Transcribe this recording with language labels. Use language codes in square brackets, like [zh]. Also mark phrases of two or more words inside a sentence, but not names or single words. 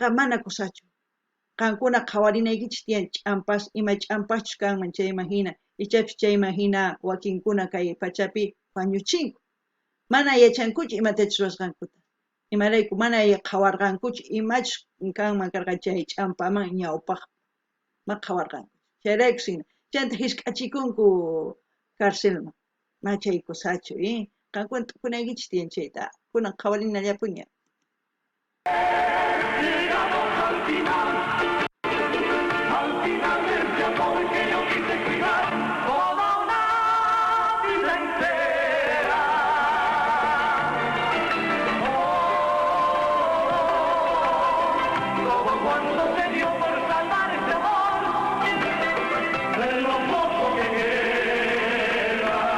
[qu] mana kusachu qankuna qhawarinaykichis tiyan ch'ampas ima ch'ampachus kanman chay imagina ichapish chay imagina wakinkuna kay pachapi wañuchinku mana yachankuchu imatachus ruwasqankuta imarayku mana qhawarqankuchu imachus kanman karqa chay ch'ampaman ñawpaq ma qhawarqanku chayrayku hina chayanta hisk'achikunku karcelman ma chay kusachu qankuna tukunaykichis tiyan chayta kunan qhawarinallapuña [es] Al final de este amor que yo quise cuidar toda una vida entera. Todo cuanto se dio por salvar este amor, de lo poco que queda.